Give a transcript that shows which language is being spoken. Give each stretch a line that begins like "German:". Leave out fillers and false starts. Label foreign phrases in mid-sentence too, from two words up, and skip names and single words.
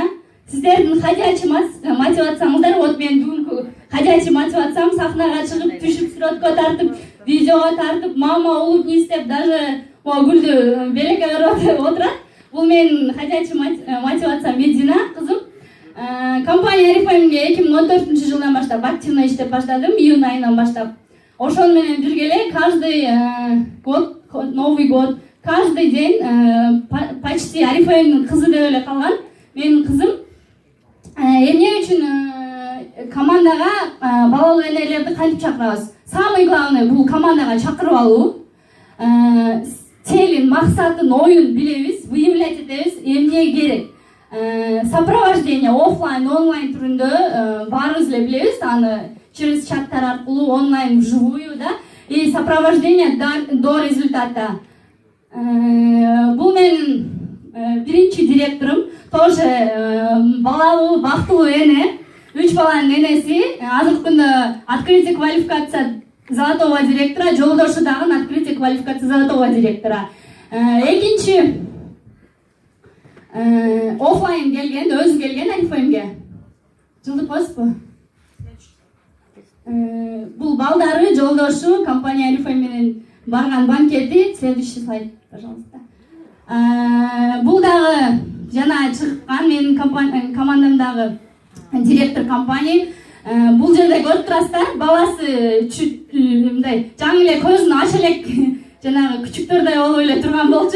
Kyrgyz: Сиздердин
Russian: ходячий мотивацияңыздар,
Kyrgyz: вот мен бүгүнкү ходячий мотивациям сахнага чыгып, түшүп, сүрөткө тартып, видеого тартып,
Russian: мама улыбнись
Kyrgyz: деп, даже гүлдү белекке берип отурат. Бул менин
Russian: ходячий мотивациям
Kyrgyz: Медина кызым. Компания Oriflame'ге 2014-жылдан баштап активно иштеп баштадым, июнь айынан баштап. Ошон менен бирге эле
Russian: каждый год, Новый год, каждый день почти
Kyrgyz: Oriflame'дин кызы деп эле калган менин кызым. Эмне үчүн командага балалуу энелерди кантип чакырабыз?
Russian: Самый главный
Kyrgyz: бул командага чакырып алуу. Целин, максатын, оюн билебиз, выявлять этебиз, эмне керек.
Russian: Сопровождение офлайн, онлайн
Kyrgyz: түрүндө баарыбыз эле билебиз, аны через чаттар аркылуу, онлайн,
Russian: вживую, да, и сопровождение до результата.
Kyrgyz: Бул менин биринчи директорум, тоже балалуу, бактылуу эне, 3 баланын энеси, азыркы күндө
Russian: открытие квалификация золотого директора,
Kyrgyz: жолдошу дагы
Russian: открытие квалификация золотого директора.
Kyrgyz: Экинчи офлайн келген, өзү келген Oriflame'ге. Жылдык постпу? Бул балдары, жолдошу, компания Oriflame менен барган банкети.
Russian: Следующий слайд, пожалуйста.
Kyrgyz: Бул дагы жана чыккан менин командамдагы директор компания. Бул жерде көрүп турасыздар, баласы мындай жаңы эле көзүн ача элек жанагы күчүктөрдөй болуп эле турган болчу.